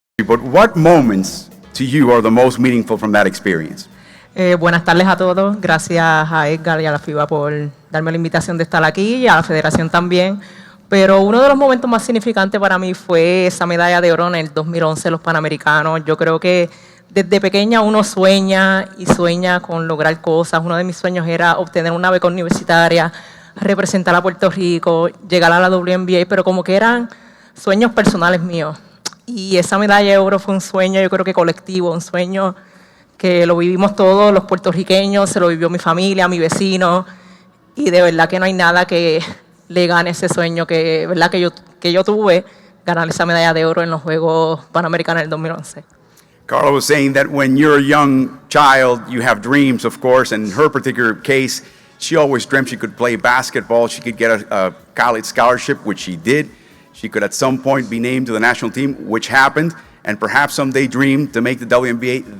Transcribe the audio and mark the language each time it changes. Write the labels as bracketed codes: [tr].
[en] but what moments to you are the most meaningful from that experience? [es] Buenas tardes a todos. Gracias a Edgar y a la FIBA por darme la invitación de estar aquí y a la Federación también. Pero uno de los momentos más significantes para mí fue esa medalla de oro en el 2011, los Panamericanos. Yo creo que desde pequeña uno sueña y sueña con lograr cosas. Uno de mis sueños era obtener una beca universitaria, representar a Puerto Rico, llegar a la WNBA, pero como que eran sueños personales míos. Y esa medalla de oro fue un sueño, yo creo que colectivo, un sueño que lo vivimos todos los puertorriqueños, se lo vivió mi familia, mi vecino, y de verdad que no hay nada que le gane ese sueño que, ¿verdad? que yo tuve, ganar esa medalla de oro en los Juegos Panamericanos del 2011. [en] Carla was saying that when you're a young child, you have dreams, of course, and in her particular case, she always dreamt she could play basketball, she could get a college scholarship, which she did. She could at some point be named to the national team, which happened. And perhaps someday dreamed to make the WNBA.